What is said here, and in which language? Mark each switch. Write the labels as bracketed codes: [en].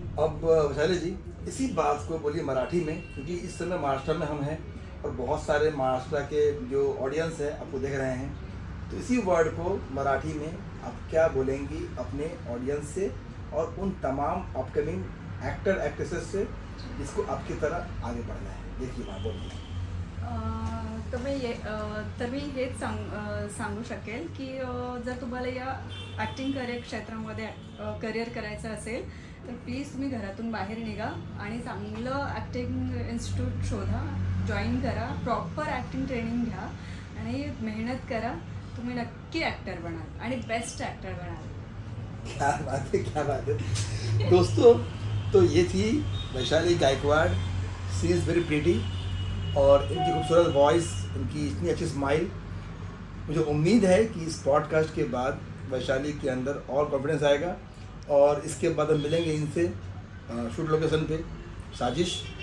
[hi] अब वैशाली जी, इसी बात को बोलिए मराठी में, क्योंकि इस समय महाराष्ट्र में हम हैं और बहुत सारे महाराष्ट्र के जो ऑडियंस है आपको देख रहे हैं, तो इसी वर्ड को मराठी में आप क्या बोलेंगी अपने ऑडियंस से और उन तमाम अपकमिंग एक्टर एक्ट्रेसेस से जिसको आपकी तरह आगे बढ़ना है? देखिए बात बोलिए। [mr] तर मी हेच सांगू शकेल की जर तुम्हाला या ॲक्टिंग क्षेत्रामध्ये करिअर करायचं असेल तर प्लीज तुम्ही घरातून बाहेर निघा आणि चांगलं ॲक्टिंग इन्स्टिट्यूट शोधा, जॉईन करा, प्रॉपर ॲक्टिंग ट्रेनिंग घ्या आणि मेहनत करा. तुम्ही नक्की ॲक्टर बनाल आणि बेस्ट ॲक्टर बनाल. [hi] क्या बात है, क्या बात है दोस्तों। तो ये थी Vaishali Gaekwad. [en] she is very pretty [hi] और इनकी खूबसूरत वॉइस, इनकी इतनी अच्छी स्माइल मुझे उम्मीद है कि इस पॉडकास्ट के बाद वैशाली के अंदर और कॉन्फिडेंस आएगा और इसके बाद हम मिलेंगे इनसे शूट लोकेशन पे साजिश।